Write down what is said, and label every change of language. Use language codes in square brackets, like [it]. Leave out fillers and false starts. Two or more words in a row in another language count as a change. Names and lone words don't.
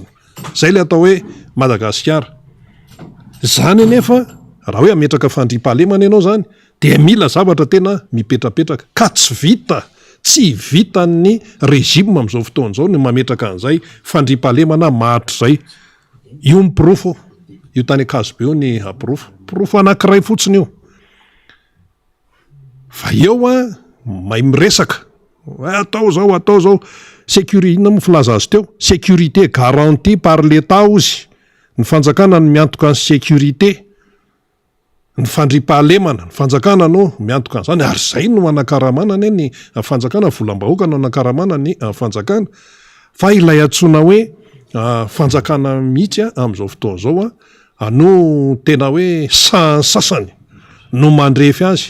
[mg] Zay le atao hoe Madagasikara. Zany anefa raha hoe ametraka fandriam-pahalemana ianao zany de mila zavatra tena mipetrapetraka ka tsy vitan'ny rejima amin'izao fotoana izao ny mametraka an'izay fandriam-pahalemana mahatry zay. Io miprofo, io tany Akazobe io ny aprofo anankiray fotsiny io. Fa eo mahay miresaka atao zao inona mo filaza azy teo, [fr] sécurité garantie par l'État ozy. [mg] Ny fanjakana no miantoka ny sécurité, ny fandriam-pahalemana ny fanjakana no miantoka an'izany ary zay no anakaramana ny fanjakana, volam-bahoaka no anakaramana ny fanjakana. Fa ilay antsoina hoe fanjakana mihitsy amin'izao fotoana izao no tena hoe sasany no mandrefy azy.